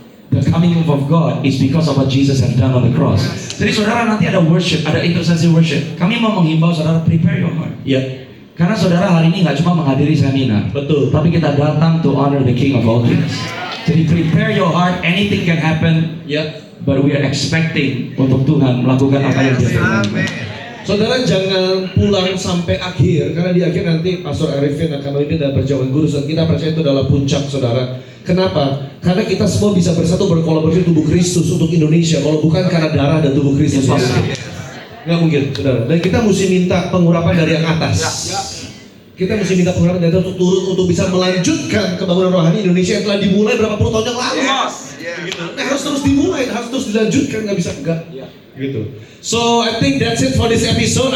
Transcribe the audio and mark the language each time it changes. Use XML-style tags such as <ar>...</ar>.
<en>The coming move of God is because of what Jesus has done on the cross.</en> <id>Jadi saudara nanti ada worship, ada intercessory worship. Kami mau menghimbau saudara</id> <en>prepare your heart.</en> <id>Karena saudara hari ini nggak cuma menghadiri seminar, betul, tapi kita datang</id> <en>to honor the King of all kings.</en> <id>Jadi</id> <en>prepare your heart, anything can happen. But we are expecting</en> <id>untuk Tuhan melakukan apa yang Dia firmankan. Saudara jangan pulang sampai akhir, karena di akhir nanti Pastor Arifin akan memimpin dalam perjamuan kudus, dan kita percaya itu adalah puncak, saudara. Kenapa? Karena kita semua bisa bersatu berkolaborasi tubuh Kristus untuk Indonesia. Kalau bukan karena darah dan tubuh Kristus, nggak mungkin, saudara. Dan kita mesti minta pengurapan dari yang atas. Kita mesti minta pengurapan dari atas untuk turun, untuk bisa melanjutkan pembangunan rohani Indonesia yang telah dimulai berapa puluh tahun yang lalu. Nah, harus terus dimulai, harus terus dilanjutkan, nggak bisa enggak. Gitu.</id> <en>So I think that's it for this episode.</en>